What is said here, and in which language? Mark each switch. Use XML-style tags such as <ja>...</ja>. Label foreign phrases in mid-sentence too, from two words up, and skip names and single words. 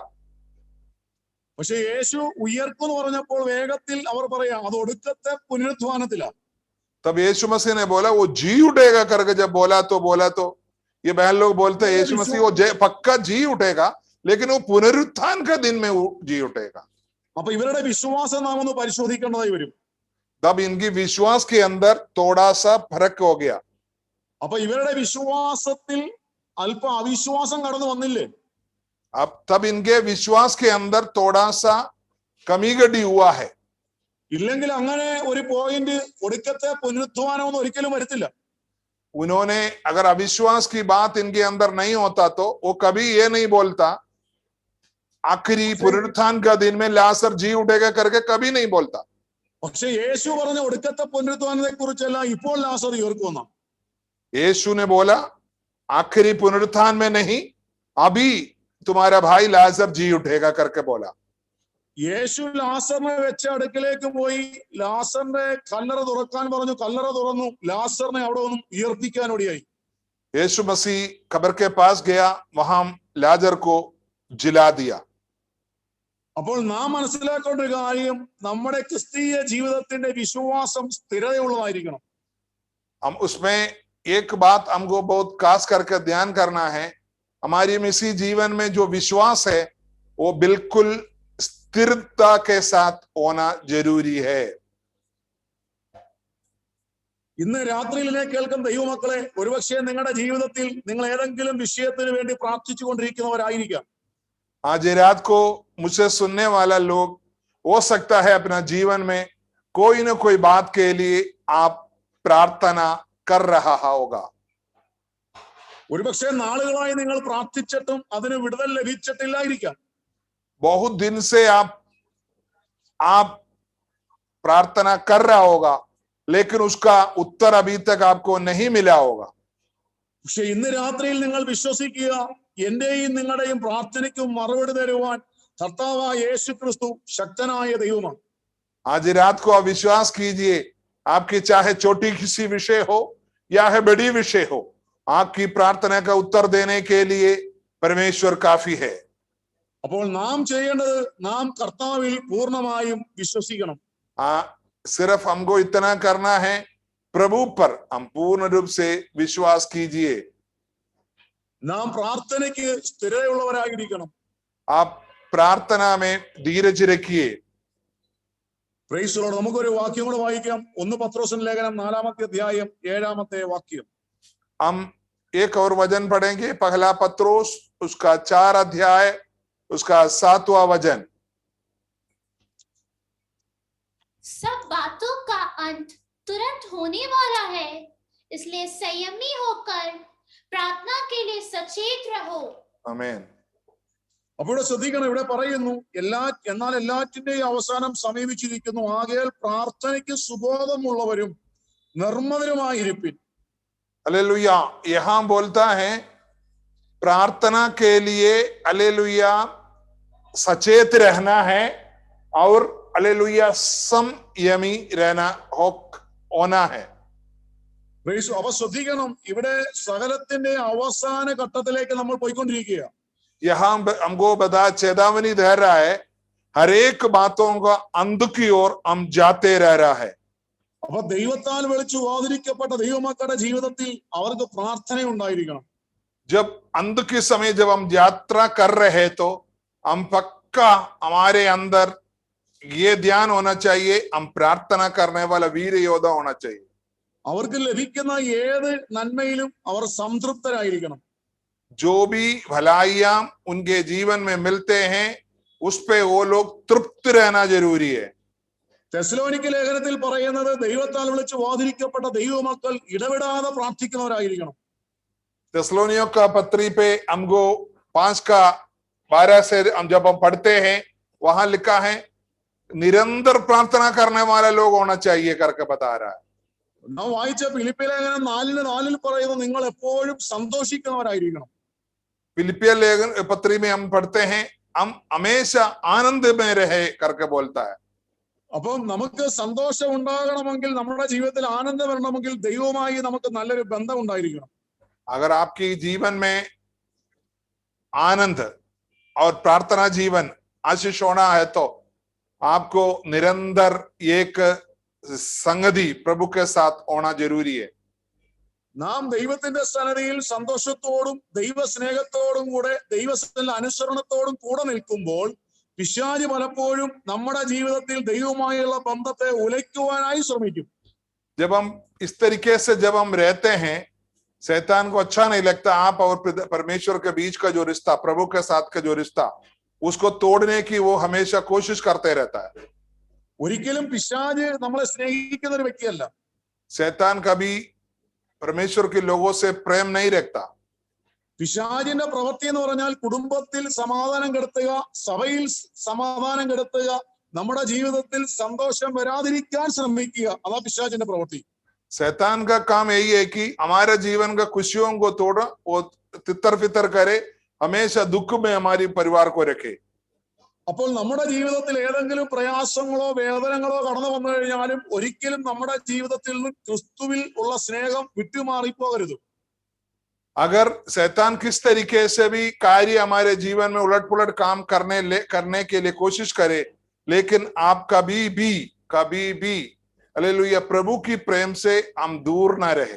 <ml>പക്ഷെ യേശു ഉയർക്കുന്നു പറഞ്ഞപ്പോൾ വേഗത്തിൽ അവർ പറയാ, അത് ഒടുക്കത്തെ പുനരുത്ഥാനത്തിലാണ്.</ml> <hi>तब यीशु मसीह ने बोला वो जी उठेगा करके जब बोला तो ये बहन लोग बोलते हैं यीशु मसीह वो पक्का जी उठेगा, लेकिन वो पुनरुत्थान का दिन में जी उठेगा।</hi> <ml>അപ്പൊ ഇവരുടെ വിശ്വാസം നാം ഒന്ന് പരിശോധിക്കേണ്ടതായി വരും.</ml> <hi>तब इनकी विश्वास के अंदर थोड़ा सा फर्क हो गया।</hi> <ml>അപ്പൊ ഇവരുടെ വിശ്വാസത്തിൽ അല്പ അവിശ്വാസം കടന്നു വന്നില്ലേ?</ml> <hi>अब तब इनके विश्वास के अंदर थोड़ा सा कमी गड़ी हुआ है।</hi> <ml>ഇല്ലെങ്കിൽ അങ്ങനെ ഒരു പോയിന്റ് ഒടുക്കത്തെ പുനരുത്ഥാനം ഒരിക്കലും വരത്തില്ല.</ml> <hi>उन्होंने अगर अविश्वास की बात इनके अंदर नहीं होता तो वो कभी ये नहीं बोलता आखिरी पुनरुत्थान का दिन में लाजर जी उठेगा करके कभी नहीं बोलता।</hi> <ml>പക്ഷെ യേശു പറഞ്ഞ ഒടുക്കത്തെ പുനരുത്ഥാനത്തെ കുറിച്ചല്ല ഇപ്പോൾ ലാസർ ഉയർക്കുമെന്ന.</ml> <hi>यीशु ने बोला आखिरी पुनरुत्थान में नहीं, अभी तुम्हारा भाई लाजर जी उठेगा करके बोला।</hi> <ml>യേശു ലാസറിനെ വെച്ച അടുക്കിലേക്ക് പോയി ലാസറിന്റെ കല്ലറ തുറക്കാൻ പറഞ്ഞു. കല്ലറ തുറന്നു. ലാസറിനെ അവിടെ ഒന്നും ഉയർപ്പിക്കാൻ ഒടിയായി.</ml> <hi>यीशु मसीह कब्र के पास गया, वहां लाजर को जिला दिया।</hi> <ml>അപ്പോൾ നാം മനസ്സിലാക്കേണ്ട ഒരു കാര്യം, നമ്മുടെ ക്രിസ്തീയ ജീവിതത്തിന്റെ വിശ്വാസം സ്ഥിരതയുള്ളതായിരിക്കണം.</ml> <hi>हम उसमें एक बात हमको बहुत खास करके ध्यान करना है, हमारी मसीह जीवन में जो विश्वास है वो बिल्कुल स्थिरता के साथ होना जरूरी है।</hi> <ml>ഇന്ന് രാത്രിയിൽ എന്നെ കേൾക്കുന്ന ദൈവമക്കളെ, ഒരുപക്ഷെ നിങ്ങളുടെ ജീവിതത്തിൽ നിങ്ങൾ ഏതെങ്കിലും വിഷയത്തിന് വേണ്ടി പ്രാർത്ഥിച്ചു കൊണ്ടിരിക്കുന്നവരായിരിക്കാം.</ml> <hi>आज रात को मुझसे सुनने वाला लोग हो सकता है अपना जीवन में कोई ना कोई बात के लिए आप प्रार्थना कर रहा होगा।</hi> <ml>ഒരുപക്ഷെ നാളുകളായി നിങ്ങൾ പ്രാർത്ഥിച്ചിട്ടും അതിന് വിടുതൽ ലഭിച്ചിട്ടില്ലായിരിക്കാം.</ml> <hi>बहुत दिन से आप प्रार्थना कर रहा होगा, लेकिन उसका उत्तर अभी तक आपको नहीं मिला होगा।</hi> <ml>പക്ഷെ ഇന്ന് രാത്രിയിൽ നിങ്ങൾ വിശ്വസിക്കുക, എന്റെയും നിങ്ങളുടെയും പ്രാർത്ഥനയ്ക്കും മറുപടി തരുവാൻ കർത്താവായ യേശു ക്രിസ്തു ശക്തനായ ദൈവമാണ്.</ml> <hi>आज रात को आप विश्वास कीजिए, आपकी चाहे छोटी किसी विषय हो या है बड़ी विषय हो, आपकी प्रार्थना का उत्तर देने के लिए परमेश्वर काफी है।</hi> <ml>അപ്പോൾ നാം ചെയ്യേണ്ടത്, നാം കർത്താവിൽ പൂർണ്ണമായും വിശ്വസിക്കണം.</ml> <hi>सिर्फ हमको इतना करना है, प्रभु पर हम पूर्ण रूप से विश्वास कीजिए।</hi> <ml>നാം പ്രാർത്ഥനയ്ക്ക് സ്ഥിരതയുള്ളവരായിരിക്കണം.</ml> <hi>आप प्रार्थना में धीरज रखिए।</hi> <en>Praise the Lord.</en> <ml>നമുക്കൊരു വാക്യം കൂടെ വായിക്കാം. 1 പത്രോസിന്റെ ലേഖനം 4-ാമത്തെ അധ്യായം 7-ാമത്തെ വാക്യം.</ml> <hi>हम एक और वचन पढ़ेंगे, पहला पत्रोस उसका 4 अध्याय उसका 7वां वचन। सब बातों का अंत तुरंत होने वाला है, इसलिए संयमी होकर प्रार्थना के लिए सचेत रहो। आमीन।</hi> <ml>അപ്പോൾ ഇവിടെ ശ്രദ്ധിക്കണം, ഇവിടെ പറയുന്നു എന്നാൽ എല്ലാറ്റിന്റെയും അവസാനം സമീപിച്ചിരിക്കുന്നു, ആകയാൽ പ്രാർത്ഥനയ്ക്ക് സുബോധമുള്ളവരും നിർമ്മലരുമായിരിപ്പിൻ.</ml> <hi>हालेलुया। यहां बोलता है प्रार्थना के लिए हालेलुया सचेत रहना है और हालेलुया संयमी रहना होना है।</hi> <ml>അപ്പൊ ശ്രദ്ധിക്കണം, ഇവിടെ സകലത്തിന്റെ അവസാന ഘട്ടത്തിലേക്ക് നമ്മൾ പോയിക്കൊണ്ടിരിക്കുക.</ml> <hi>यहाँ हमको बता चेतावनी दे रहा है, हर एक बातों का अंत की ओर हम जाते रह रहा है।</hi> <ml>അപ്പൊ ദൈവത്താൽ വിളിച്ചു വാതിരിക്കപ്പെട്ട ദൈവമക്കളുടെ ജീവിതത്തിൽ അവർക്ക് പ്രാർത്ഥന ഉണ്ടായിരിക്കണം.</ml> <hi>जब अंत के समय जब हम यात्रा कर रहे तो हम पक्का हमारे अंदर ये ध्यान होना चाहिए, हम प्रार्थना करने वाला वीर योद्धा होना चाहिए।</hi> <ml>അവർക്ക് ലഭിക്കുന്ന ഏത് നന്മയിലും അവർ സംതൃപ്തരായിരിക്കണം.</ml> <hi>जो भी भलाइयां उनके जीवन में मिलते हैं उस पे वो लोग तृप्त रहना जरूरी है।</hi> <ml>തെസ്സലോനിക്ക ലേഖനത്തിൽ പറയുന്നത് ദൈവത്താൽ വിളിച്ച് വാതിരിക്കപ്പെട്ട ദൈവമക്കൾ ഇടവിടാതെ പ്രാർത്ഥിക്കുന്നവരായിരിക്കണം.</ml> <hi>तेस्सलोनियों का पत्री पे हमको 5:12 से जब हम पढ़ते हैं वहां लिखा है निरंतर प्रार्थना करने वाले लोग होना चाहिए करके बता रहा है।</hi> <ml>നാം വായിച്ച ഫിലിപ്പിയ ലേഖനം 4:4 പറയുന്നത് നിങ്ങൾ എപ്പോഴും സന്തോഷിക്കുന്നവരായിരിക്കണം.</ml> <hi>फिलिपिया लेखन पत्री में हम पढ़ते हैं हम हमेशा आनंद में रहे करके बोलता है।</hi> <ml>അപ്പം നമുക്ക് സന്തോഷം ഉണ്ടാകണമെങ്കിൽ, നമ്മുടെ ജീവിതത്തിൽ ആനന്ദം വരണമെങ്കിൽ ദൈവവുമായി നമുക്ക് നല്ലൊരു ബന്ധം ഉണ്ടായിരിക്കണം.</ml> <hi>अगर आपकी जीवन में आनंद और प्रार्थना जीवन आशीष होना है तो आपको निरंतर एक संगति प्रभु के साथ होना जरूरी है।</hi> <ml>നാം ദൈവത്തിന്റെ സന്നിധിയിൽ സന്തോഷത്തോടും ദൈവസ്നേഹത്തോടും കൂടെ ദൈവത്തിന്റെ അനുസരണത്തോടും കൂടെ നിൽക്കുമ്പോൾ പിശാച് പലപ്പോഴും നമ്മുടെ ജീവിതത്തിൽ ദൈവവുമായുള്ള ബന്ധത്തെ ഉലയ്ക്കുവാനായി ശ്രമിക്കും.</ml> <hi>जब हम इस तरीके से जब हम रहते हैं, शैतान को अच्छा नहीं लगता आप और परमेश्वर के बीच का जो रिश्ता, प्रभु के साथ का जो रिश्ता, उसको तोड़ने की वो हमेशा कोशिश करते रहता है.</hi> <ml>ഒരിക്കലും പിശാച് നമ്മളെ സ്നേഹിക്കുന്ന ഒരു വ്യക്തിയല്ല.</ml> <hi>शैतान कभी परमेश्वर के लोगों से प्रेम नहीं रखता.</hi> <ml>പിശാചിന്റെ പ്രവൃത്തി എന്ന് പറഞ്ഞാൽ കുടുംബത്തിൽ സമാധാനം കെടുത്തുക, സഭയിൽ സമാധാനം കെടുത്തുക, നമ്മുടെ ജീവിതത്തിൽ സന്തോഷം വരാതിരിക്കാൻ ശ്രമിക്കുക. അതാ പിശാചിന്റെ പ്രവൃത്തി.</ml> <hi>शैतान का काम यही है कि हमारे जीवन का खुशियों को तोड़, वो तितर फितर करे, हमेशा दुख में हमारी परिवार को रखे.</hi> <ml>അപ്പോൾ നമ്മുടെ ജീവിതത്തിൽ ഏതെങ്കിലും പ്രയാസങ്ങളോ വേദനകളോ കടന്നു വന്നു കഴിഞ്ഞാലും ഒരിക്കലും നമ്മുടെ ജീവിതത്തിൽ നിന്ന് ക്രിസ്തുവിൽ ഉള്ള സ്നേഹം വിട്ടുമാറിപ്പോകരുത്.</ml> <hi>अगर शैतान किस तरीके से भी कार्य हमारे जीवन में उलट पुलट काम करने के लिए कोशिश करे, लेकिन आप कभी भी हालेलुया प्रभु की प्रेम से हम दूर ना रहे.</hi>